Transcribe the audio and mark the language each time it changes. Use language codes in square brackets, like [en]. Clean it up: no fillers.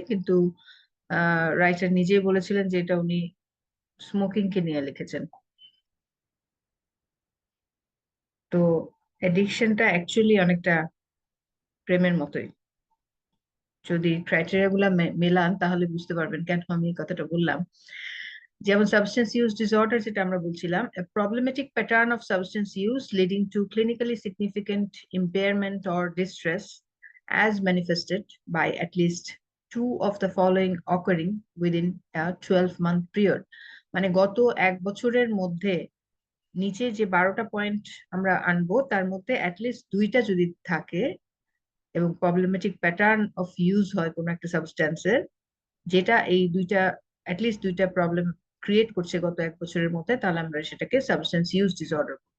[bn] কিন্তু রাইটার নিজেই বলেছিলেন যে এটা উনি স্মোকিং কে নিয়ে লিখেছেন। তো এডিকশনটা অ্যাকচুয়ালি অনেকটা প্রেমের মতোই। যদি ক্রাইটেরিয়া গুলা মেলান তাহলে বুঝতে পারবেন কেন আমি এই কথাটা বললাম। যেমন সাবস্টেন্স ইউজ ডিসঅর্ডার, যেটা আমরা বলছিলাম, [en] a problematic pattern of substance use leading to clinically significant impairment or distress as manifested by at least two of the following occurring within a 12-month period. [bn] মানে গত 1 বছরের মধ্যে নিচে যে 12টা পয়েন্ট আমরা আনবো, তার মধ্যে অ্যাটলিস্ট 2টা যদি থাকে এবং প্রবলেমেটিক প্যাটার্ন অফ ইউজ হয় কোনো একটা সাবস্ট্যান্সের, যেটা এই দুইটা, অ্যাটলিস্ট 2টা প্রবলেম ক্রিয়েট করছে গত 1 বছরের মধ্যে, তাহলে আমরা সেটাকে সাবস্টেন্স ইউজ ডিসঅর্ডার।